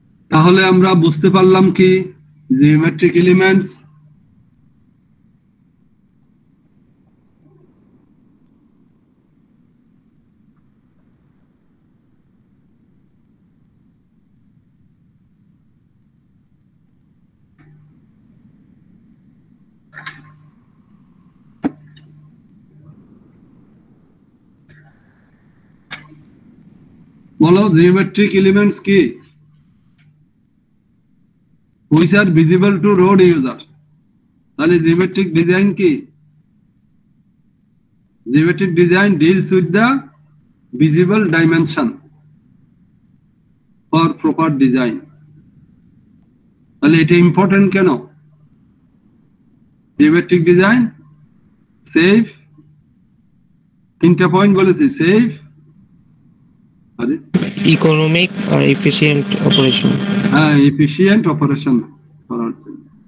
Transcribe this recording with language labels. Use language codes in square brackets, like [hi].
[bn] তাহলে আমরা বুঝতে পারলাম কি, জিওমেট্রিক এলিমেন্টস বলো, জিওমেট্রিক এলিমেন্টস কি? [en] which are visible to road user. [bn] তাহলে জিওমেট্রিক ডিজাইন কি? [en] Geometric design deals with the visible dimension for proper design. [bn] তাহলে এটা ইম্পর্টেন্ট কেন? জিওমেট্রিক ডিজাইন সেফ, তিনটা পয়েন্ট বলেছি, সেফ, ইকোনমিক আর এফিশিয়েন্ট অপারেশন। হ্যাঁ, এফিশিয়েন্ট অপারেশন করার জন্য।